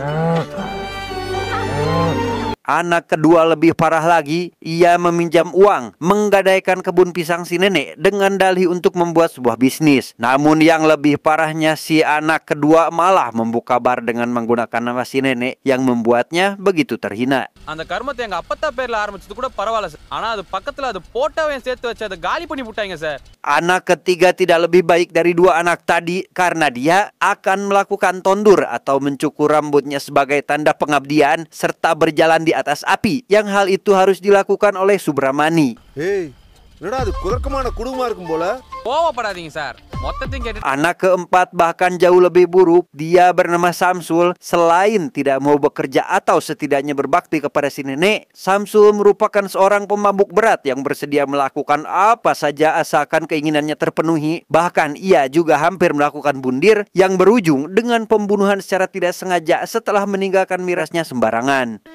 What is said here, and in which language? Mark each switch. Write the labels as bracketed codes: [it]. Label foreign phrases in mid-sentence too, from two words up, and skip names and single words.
[id] Anak kedua lebih parah lagi, ia meminjam uang, menggadaikan kebun pisang si nenek dengan dalih untuk membuat sebuah bisnis. Namun yang lebih parahnya, si anak kedua malah membuka bar dengan menggunakan nama si nenek yang membuatnya begitu terhina. [ta] அந்த கர்மத்தை எங்க அப்பத்தா பேர்ல ஆரம்பிச்சது கூட பரவாயில்ல சார். ஆனா அது பக்கத்துல அது போட்டோவை சேர்த்து வச்சு அதை காலி பண்ணி விட்டாங்க சார். [id] Anak ketiga tidak lebih baik dari dua anak tadi karena dia akan melakukan tondur atau mencukur rambutnya sebagai tanda pengabdian serta berjalan di atas api, yang hal itu harus dilakukan oleh Subramani. [ta] ஏய் என்னடா அது குதர்க்கமான குடும்பமா இருக்கும் போல. கோவப்படாதீங்க சார். மொத்தத்தையும் கேட்டு [id] Anak keempat bahkan jauh lebih buruk. Dia bernama Samsul. Selain tidak mau bekerja atau setidaknya berbakti kepada si nenek, Samsul merupakan seorang pemabuk berat yang bersedia melakukan apa saja asalkan keinginannya terpenuhi. Bahkan ia juga hampir melakukan bundir yang berujung dengan pembunuhan secara tidak sengaja setelah meninggalkan mirasnya sembarangan.